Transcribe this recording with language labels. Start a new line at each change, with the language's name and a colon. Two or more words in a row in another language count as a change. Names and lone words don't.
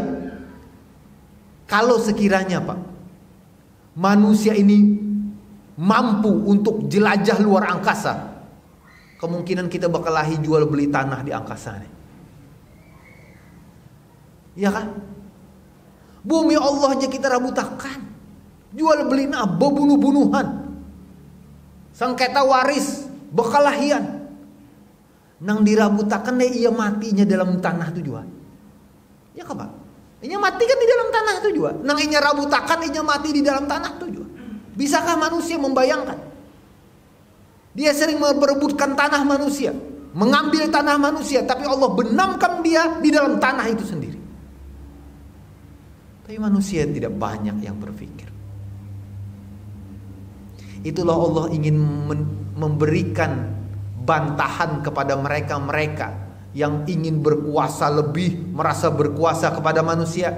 Banjar: Kalau sekiranya Pak, manusia ini mampu untuk jelajah luar angkasa, kemungkinan kita bakal lahir jual beli tanah di angkasa nih. Ya kan? Bumi Allah aja kita rabutakan. Jual beli nabo, bunuh-bunuhan, sengketa waris, bekalahian. Nang dirabutakan deh ia matinya dalam tanah tu juga. Ya kan Pak? Inya mati kan di dalam tanah tu juga. Nang inya rabutakan inya mati di dalam tanah tu juga.
Indonesian: Bisakah manusia membayangkan? Dia sering memperebutkan tanah manusia, mengambil tanah manusia, tapi Allah benamkan dia di dalam tanah itu sendiri. Tapi manusia tidak banyak yang berpikir. Itulah Allah ingin memberikan bantahan kepada mereka-mereka yang ingin berkuasa lebih, merasa berkuasa kepada manusia.